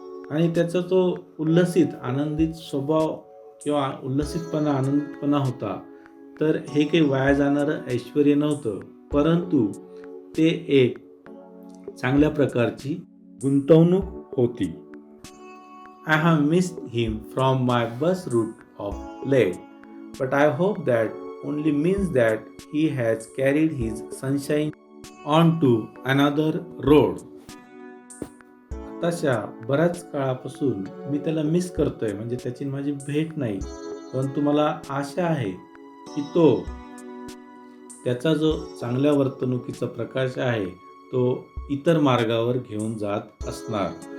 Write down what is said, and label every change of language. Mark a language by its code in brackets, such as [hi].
[mr] आणि त्याचा तो उल्लसित आनंदित स्वभाव किंवा उल्लसितपणा आनंदितपणा होता. तर हे काही वाया जाणारं ऐश्वर्य नव्हतं, परंतु ते एक चांगल्या प्रकारची गुंतवणूक होती. [en] I have missed him from my bus route of late, but I hope that only means that he has carried his sunshine on to another road. [mr] तशा बऱ्याच काळापासून मी त्याला मिस करतोय, म्हणजे त्याची माझी भेट नाही, परंतु मला आशा आहे की तो त्याचा जो चांगल्या वर्तणुकीचा प्रकाश आहे तो इतर मार्गावर घेऊन जात असणार.